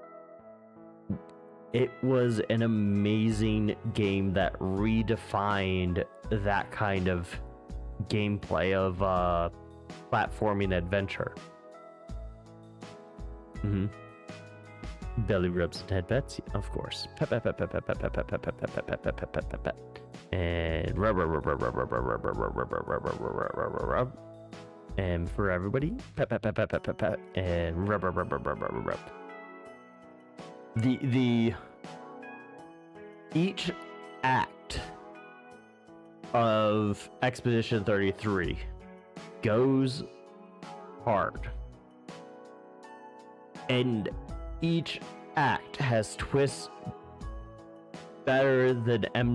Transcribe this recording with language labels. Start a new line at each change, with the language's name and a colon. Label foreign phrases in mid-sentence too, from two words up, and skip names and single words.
English: It was an amazing game that redefined that kind of gameplay of platforming adventure. Belly rubs and head pets, of course. Pet, pet, pet, pet, pet, pet, pet, pet, pet, pet, pet, pet, pet, pet, pet, pet, pet. And rub, rub, rub, rub, rub, rub, rub, rub, rub, rub, rub, rub, rub, rub, rub, rub, rub. And for everybody, pet, pet, pet, pet, pet, pet, pet, and rub, rub, rub, rub, rub, rub, rub. The each act of Expedition 33 goes hard, and each act has twists better than M.